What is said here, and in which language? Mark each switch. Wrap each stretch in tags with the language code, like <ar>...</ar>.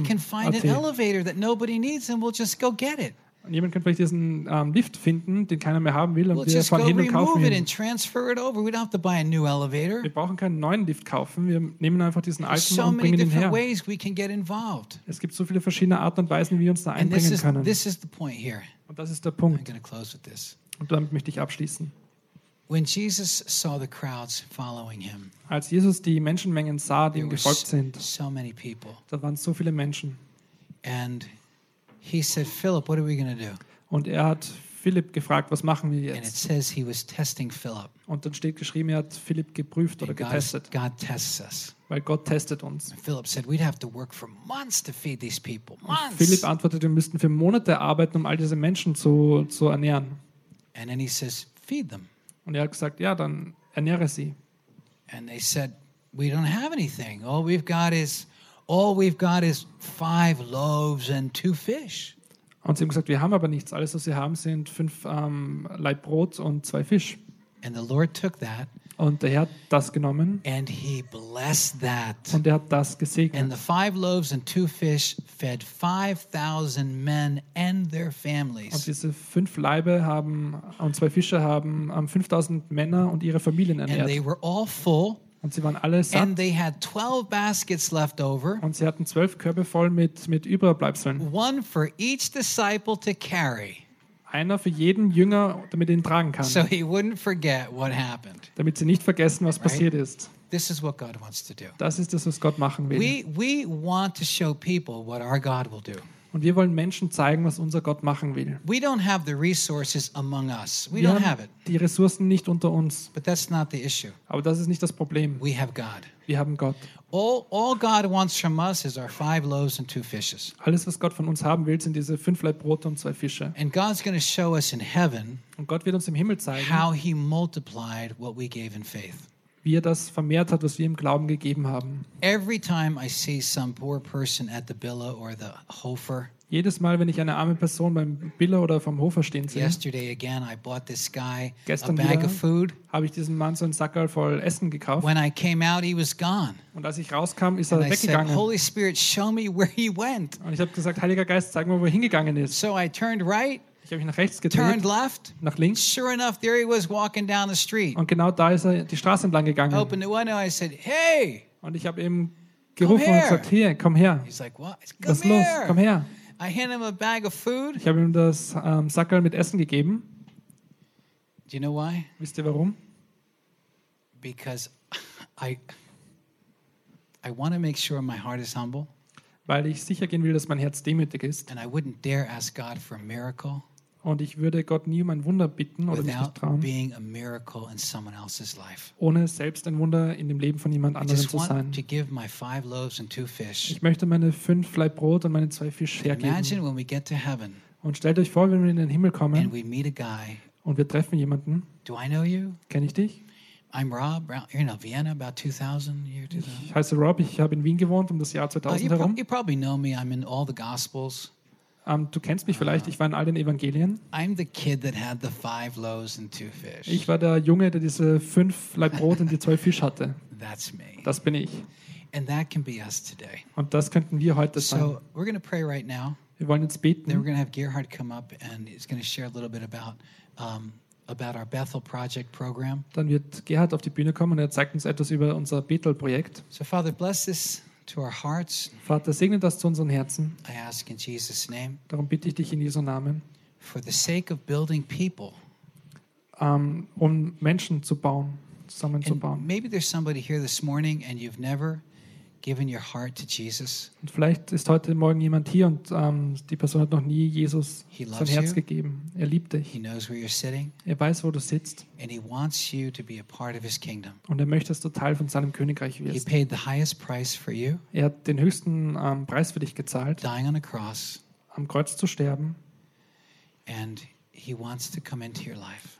<en>can find an elevator that nobody needs and we'll just go get it.</en> <de>Und jemand kann vielleicht diesen Lift finden, den keiner mehr haben will, und</de> <en>we'll</en> <de>wir fahren hin und kaufen ihn.</de> <en>And transfer it over. We don't have to buy a new elevator.</en> <de>Wir brauchen keinen neuen Lift kaufen. Wir nehmen einfach diesen alten</de> <en>so</en> <de>und bringen ihn her.</de> <en>Ways we can get involved.</en> <de>Es gibt so viele verschiedene Arten und Weisen, wie wir uns da einbringen</de> <en>and this is,</en> <de>können.</de> <en>This is the point here.</en> <de>Und das ist der Punkt.</de> <en>I'm gonna close with this.</en> <de>Und damit möchte ich abschließen.</de> <en>When Jesus saw the crowds following him,</en> <de>als Jesus die Menschenmengen sah, die ihm gefolgt sind,</de> <en>so many people.</en> <de>Da waren so viele Menschen.</de> <en>And he said, Philip, what are we going to do?</en> <de>Und er hat Philipp gefragt, was machen wir jetzt?</de> <en>And it says he was testing Philip.</en> <de>Und dann steht geschrieben, er hat Philipp geprüft oder getestet.</de> <en>God tests us.</en> <de>Weil Gott testet uns.</de> <en>Philip said, we'd have to work for months to feed these people. Months.</en> <de>Philipp antwortet, wir müssten für Monate arbeiten, um all diese Menschen zu ernähren.</de> <en>And then he says, feed them.</en> <de>Und er hat gesagt, ja, dann ernähre sie.</de> <en>And they said, we don't have anything. All we've got is 5 loaves and 2 fish.</en> <de>Und sie haben gesagt, wir haben aber nichts. Alles, was wir haben, sind 5 Laib Brot und 2 Fisch.</de> <en>And the Lord took that.</en> <de>Und der Herr hat das genommen.</de> <en>And he blessed that.</en> <de>Und er hat das gesegnet.</de> <en>And the 5 loaves and 2 fish fed 5,000 men and their families.</en> <de>Und diese 5 Laibe haben und 2 Fische haben 5,000 Männer und ihre Familien ernährt.</de> <en>And they were all full.</en> <de>Und sie waren alle satt.</de> <en>And they had 12 baskets left over.</en> <de>Und sie hatten 12 Körbe voll mit Überbleibseln.</de> <en>One for each disciple to carry.</en> <de>Einer für jeden Jünger, damit er ihn tragen kann.</de> <en>So he wouldn't forget what happened.</en> <de>Damit sie nicht vergessen, was</de> <en>right?</en> <de>passiert ist.</de> <en>This is what God wants to do.</en> <de>Das ist das, was Gott machen will.</de> <en>We want to show people what our God will do.</en> <de>Und wir wollen Menschen zeigen, was unser Gott machen will.</de> <en>We don't have the resources among us. We</en> <de>wir</de> <en>don't</en> <de>haben</de> <en>have it.</en> <de>Die Ressourcen nicht unter uns.</de> <en>But that's not the issue.</en> <de>Aber das ist nicht das Problem.</de> <en>We have God.</en> <de>Wir haben Gott.</de> <en>All God wants from us is our 5 loaves and 2 fishes.</en> <de>Alles, was Gott von uns haben will, sind diese 5 Laib Brot und 2 Fische.</de> <en>And God's going to show us in heaven.</en> <de>Und Gott wird uns im Himmel zeigen,</de> <en>how he multiplied what we gave in faith.</en> <de>Wie er das vermehrt hat, was wir im Glauben gegeben haben.</de> <en>Every time I see some poor person at the Billa or the Hofer.</en> <de>Jedes Mal, wenn ich eine arme Person beim Billa oder vom Hofer stehen sehe.</de> <en>Yesterday again I bought this guy</en> <de>gestern</de> <en>a bag of food.</en> <de>Habe ich diesem Mann so einen Sackerl voll Essen gekauft.</de> <en>When I came out he was gone.</en> <de>Und als ich rauskam, ist</de> <en>and</en> <de>er</de> <en>I</en> <de>weggegangen.</de> <en>Said, Holy Spirit, show me where he went.</en> <de>Und ich habe gesagt, Heiliger Geist, zeig mir, wo er hingegangen ist.</de> <en>So I turned right.</en> <de>Ich habe mich nach rechts gedreht,</de> <en>turned left,</en> <de>nach links.</de> <en>Sure enough, there he was walking down the street.</en> <de>Und genau da ist er die Straße entlang gegangen.</de> <en>I opened the window, I said, hey,</en> <de>und ich habe ihm gerufen und gesagt, hey, komm her.</de> <en>He's like, what?</en> <de>Was ist los? Komm her.</de> <en>I handed him a bag of food.</en> <de>Ich habe ihm das Sackerl mit Essen gegeben.</de> <en>Do you know why?</en> <de>Wisst ihr warum?</de> <en>Because I want to make sure my heart is humble.</en> <de>Weil ich sicher gehen will, dass mein Herz demütig ist.</de> <en>And I wouldn't dare ask God for a miracle.</en> <de>Und ich würde Gott nie um ein Wunder bitten oder</de> <en>without</en> <de>mich nicht trauen,</de> <en>being a miracle in someone else's life.</en> <de>Ohne selbst ein Wunder in dem Leben von jemand anderem zu sein.</de> <en>To give my 5 loaves and 2 fish.</en> <de>Ich möchte meine 5 Laib Brot und meine 2 Fische hergeben.</de> <en>Imagine when we get to heaven,</en> <de>und stellt euch vor, wenn wir in den Himmel kommen</de> <en>and we meet a guy,</en> <de>und wir treffen jemanden.</de> <en>Do I know you?</en> <de>Kenne ich dich?</de> <en>I'm Rob, you know, Vienna, about 2000, year 2000.</en> <de>Ich heiße Rob, ich habe in Wien gewohnt um das Jahr 2000 herum.</de> <en>You probably know me, I'm in all the Gospels.</en> <de>Du kennst mich vielleicht, ich war in all den Evangelien.</de> <en>I'm the kid that had the 5 loaves and 2 fish.</en> <de>Ich war der Junge, der diese 5 Laib Brot und die 2 Fisch hatte.</de> <en>That's me.</en> <de>Das bin ich.</de> <en>And that can be us today.</en> <de>Und das könnten wir heute</de> <en>so</en> <de>sein.</de> <en>So, we're going to pray right now.</en> <de>Wir wollen jetzt beten.</de> <en>Then we're going to have Gerhard come up and he's going to share a little bit about our Bethel project program.</en> <de>Dann wird Gerhard auf die Bühne kommen und er zeigt uns etwas über unser Bethel Projekt.</de> <en>So Father, bless this to our hearts.</en> <de>Vater, segne das zu unseren Herzen.</de> <en>I ask in Jesus name.</en> <de>Darum bitte ich dich in Jesu Namen.</de> <en>For the sake of building people.</en> <de>Um Menschen zu bauen, zusammenzubauen.</de> <en>Maybe there's somebody here this morning and you've never given your heart to Jesus.</en> <de>Und vielleicht ist heute Morgen jemand hier und die Person hat noch nie Jesus sein Herz gegeben. Er liebt dich.</de> <en>He knows where you're sitting.</en> <de>Er weiß, wo du sitzt.</de> <en>And he wants you to be a part of his kingdom.</en> <de>Und er möchte, dass du Teil von seinem Königreich wirst.</de> <en>He paid the highest price for you.</en> <de>Er hat den höchsten Preis für dich gezahlt.</de> <en>Dying on a cross.</en> <de>Am Kreuz zu sterben.</de> <en>And he wants to come into your life.</en>